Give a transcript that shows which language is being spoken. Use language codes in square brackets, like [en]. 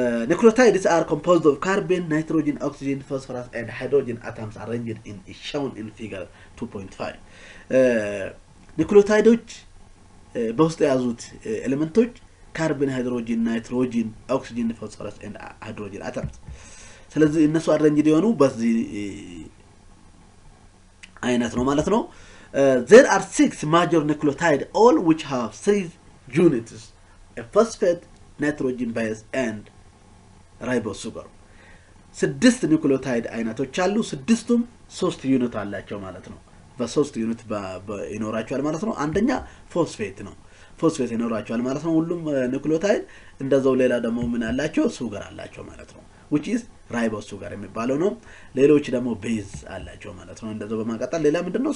[en] nucleotides are composed of carbon nitrogen oxygen phosphorus and hydrogen atoms arranged in shown in figure 2.5 [am] nucleotides በውስጥ ያዙት ኤሌመንቶች [en] carbon hydrogen nitrogen oxygen phosphorus and hydrogen atoms ስለዚህ እነሱ arranged [am] የሆኑ በዚህ አይነት ነው ማለት ነው [en] There are 6 major nucleotides, all which have 3 units: a phosphate, nitrogen base, and ribose sugar. [am] 6 ኑክሊዮታይድ አይነቶች አሉ። 6ቱም 3 ዩኒት አላቸው ማለት ነው። በ3 ዩኒት ይኖራቸዋል ማለት ነው። አንደኛ ፎስፌት ነው። ፎስፌት ይኖራቸዋል ማለት ነው ሁሉም ኑክሊዮታይድ። እንደዛው ሌላ ደግሞ ምን አላቸው? ሱገር አላቸው ማለት ነው። [en] which is ribose sugar [am] የሚባለው ነው። ሌሎች ደግሞ ቤዝ አላቸው ማለት ነው። እንደዛው በማቀጠል ሌላ ምንድነው?